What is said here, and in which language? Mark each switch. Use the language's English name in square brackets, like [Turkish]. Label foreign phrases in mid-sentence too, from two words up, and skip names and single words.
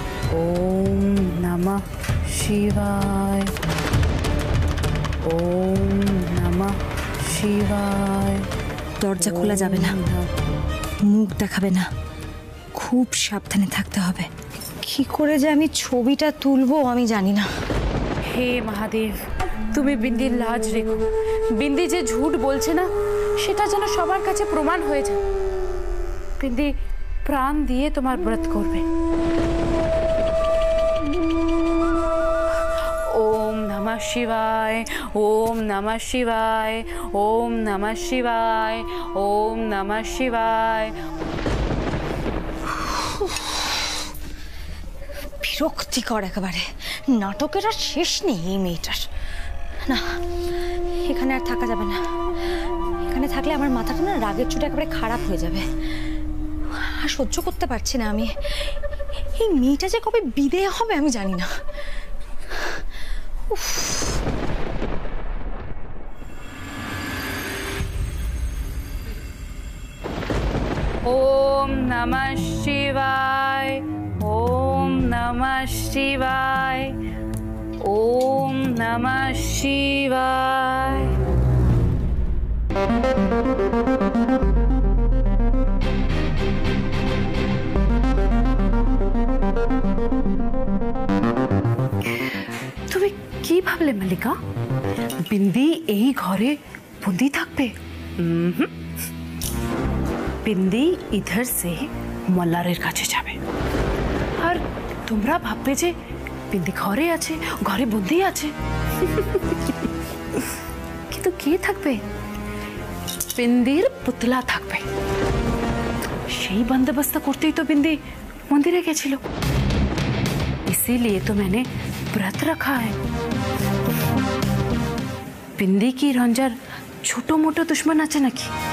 [Sanskrit] ओम नमः शिवाय, ओम नमः शिवाय। [Bangla] দরজা খোলা যাবে না, মুখ দেখাবে না, খুব সাবধানে থাকতে হবে। কি করে যে আমি ছবিটা তুলবো আমি জানি না। হে মহাদেব, তুমি বিন্দির লাজ রেখো। বিন্দি যে ঝুট বলছে না সেটা যেন সবার কাছে প্রমাণ হয়ে যায়। বিন্দি প্রাণ দিয়ে তোমার ব্রত করবে। [Sanskrit] ओम नमः शिवाय, ओम नमः शिवाय, ओम नमः शिवाय, ओम नमः शिवाय। [Bangla] বিরক্তিকর একেবারে, নাটকের আর শেষ নেই এই মেয়েটার। না, এখানে আর থাকা যাবে না। এখানে থাকলে আমার মাথাটা না রাগের চোটে একেবারে খারাপ হয়ে যাবে। আর সহ্য করতে পারছি না আমি। এই মেয়েটা যে কবে বিদেয় হবে আমি জানি না। [Sanskrit] ओम नमः शिवाय, ओम नमः शिवाय, ओम नमः शिवाय। [Bangla] তুমি কি ভাবলে মল্লিকা? বিন্দি এই ঘরে বন্দি থাকবে? বিন্দি [Hindi] इधर से [Bangla] মল্লারের কাছে যাবে, আর তোমরা ভাববে যে বিন্দি ঘরে আছে, ঘরে বন্দি আছে। কিন্তু কে থাকবে? বিন্দির পুতলা থাকবে। সেই বন্দোবস্ত করতেই তো বিন্দি মন্দিরে গেছিল। [Hindi] इसीलिए तो मैंने व्रत रखा है। [Bangla] বিন্দি কি রঞ্জার ছোটো মোটো দুশমন আছে নাকি?